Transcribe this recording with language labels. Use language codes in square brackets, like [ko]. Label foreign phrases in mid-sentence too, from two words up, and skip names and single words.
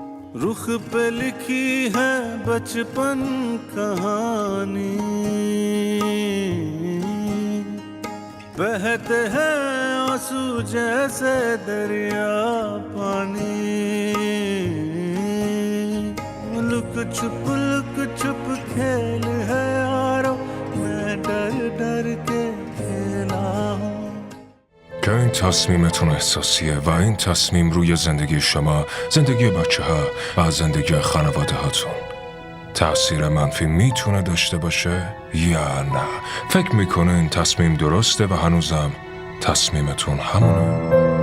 [hi] रुख पे लिखी है बचपन कहानी, बहते हैं आंसू जैसे दरिया पानी, लुक छुप खेल है यारो, मैं डर डर के खेला हूँ. [fa] که این تصمیمتون احساسیه و این تصمیم روی زندگی شما، زندگی بچه ها و زندگی خانواده هاتون تأثیر منفی میتونه داشته باشه یا نه؟ فکر میکنه این تصمیم درسته و هنوزم تصمیمتون همونه؟